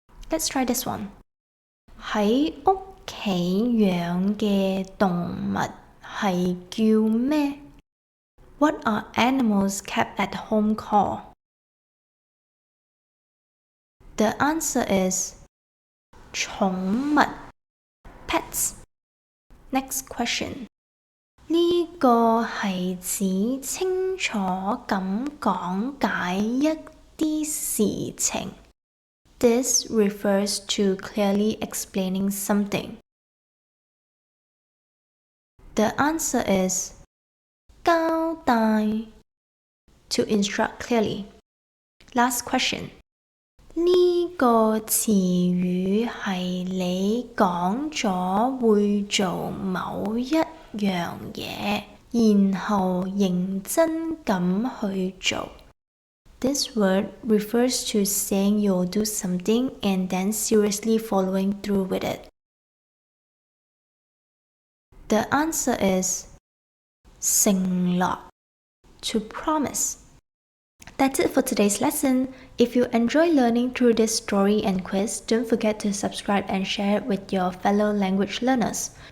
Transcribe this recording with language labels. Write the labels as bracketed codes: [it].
[en] Let's try this one. [zh] 喺屋企養嘅動物係叫咩？ [en] What are animals kept at home called? The answer is 寵物 pets. Next question. [zh] 呢個係指清楚咁講解一啲事情。 [en] This refers to clearly explaining something. The answer is 交代 to instruct clearly. Last question. [zh] 呢個詞語係你講咗會做某一樣嘢，然後認真咁去做。 [en] This word refers to saying you'll do something and then seriously following through with it. The answer is 承諾 to promise. That's it for today's lesson. If you enjoy learning through this story and quiz, don't forget to subscribe and share it with your fellow language learners.